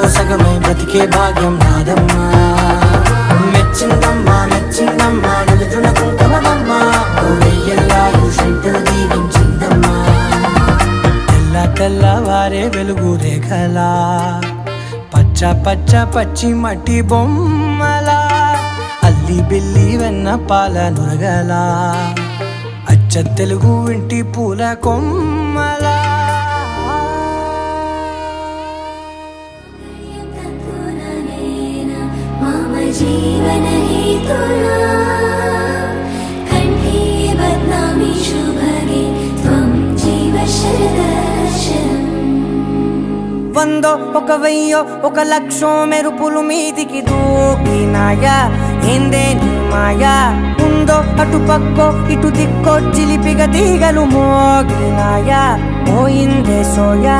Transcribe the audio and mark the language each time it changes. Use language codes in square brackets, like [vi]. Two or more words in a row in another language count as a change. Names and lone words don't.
[te] సగమై బ్రతికే భాగ్యం నాదమ్మా మెచ్చిందమ్మా మెచ్చిందమ్మా నిలుచున కుంకుమమ్మా వెయ్యల్లాలు శంకరు దీవించిందమ్మా తెల్ల తెల్లవారే వెలుగు రేఖలా పచ్చ పచ్చ పచ్చి మట్టి బొమ్మలా అల్లి బిల్లి వెన్న పాల నురగలా అచ్చ తెలుగు ఇంటి పూల కొమ్మలా [sa] मम जीवनहेतुना कण्ठे बध्नामि शुभगे त्वं जीव शरदर्शनम् [te] వందో ఒక వెయ్యో ఒక లక్షో మెరుపులు మీదికి దూకినాయా ఏందే నీ మాయా ఉందో అటు పక్కో ఇటు దిక్కో చిలిపిగ తీగలు మోగినాయా పోయిందే సోయా